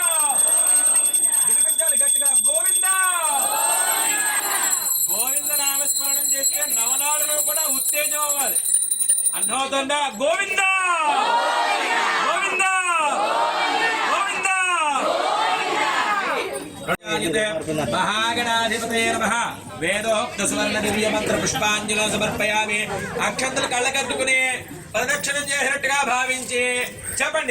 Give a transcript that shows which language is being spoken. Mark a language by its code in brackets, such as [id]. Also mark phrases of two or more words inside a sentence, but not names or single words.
[te] గట్టిగా గోవిందా గోవింద నామస్మరణ చేస్తే నవనాడులో కూడా ఉత్తేజం అవ్వాలి. అర్థమవుతుందా? గోవిందా గోవిందా గోవిందా. [sa] महागणाधिपतये नमः. వేదోక్త సువర్ణ దివ్య మంత్ర పుష్పాంజలి సమర్పయామి. [te] అక్షంతలు కళ్ళకద్దుకుని ప్రదక్షిణం చేసినట్టుగా భావించి చెప్పండి.